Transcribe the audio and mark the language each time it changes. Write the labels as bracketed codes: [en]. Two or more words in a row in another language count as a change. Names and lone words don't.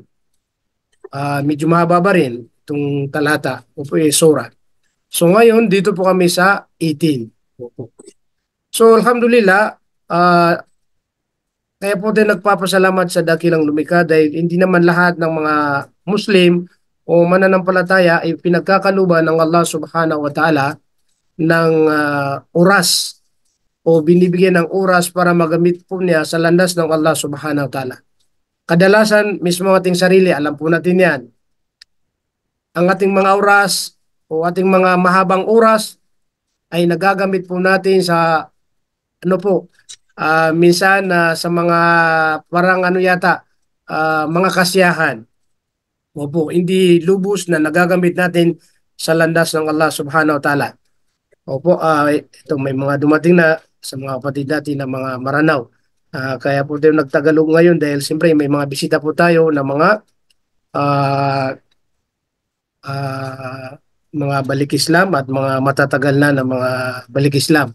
[tl] Medyo mahaba ba rin itong talata o po surah. So ngayon, dito po kami sa 18. So alhamdulillah, kaya po din nagpapasalamat sa dakilang lumikha dahil hindi naman lahat ng mga Muslim o mananampalataya ay pinagkakaluban ng Allah [ar] سبحانه وتعالى [tl] ng oras o binibigyan ng oras para magamit po niya sa landas ng Allah [ar] سبحانه وتعالى. [tl] Kadalasan, mismo ating sarili, alam po natin yan, ang ating mga oras o ating mga mahabang oras ay nagagamit po natin sa ano po, minsan sa mga parang ano yata, mga kasiyahan. Opo, hindi lubos na nagagamit natin sa landas ng Allah [ar] سبحانه وتعالى. [tl] Opo, ito may mga dumating na sa mga kapatid natin na mga Maranao. Kaya po tayo nagtagalog ngayon dahil siyempre may mga bisita po tayo na ah, ah, mga balik Islam at mga matatagal na mga balik Islam.